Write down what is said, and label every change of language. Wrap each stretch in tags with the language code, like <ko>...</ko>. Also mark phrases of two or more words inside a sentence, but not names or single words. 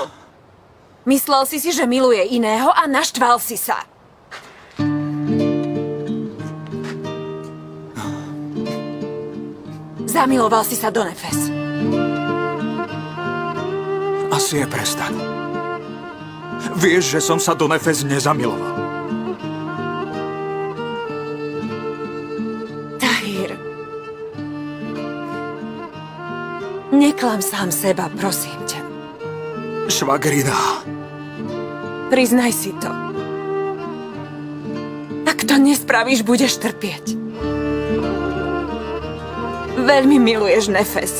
<sk>Myslel si si, že miluje iného a naštval si sa. Zamiloval si sa do Nefes. Asi je prestaň. Vieš, že som sa do Nefes nezamiloval. Tahir. Neklam sám seba, prosím ťa. Švagrina. Priznaj si to. Ak to nespravíš, budeš trpieť. Veľmi miluješ Nefes.</sk>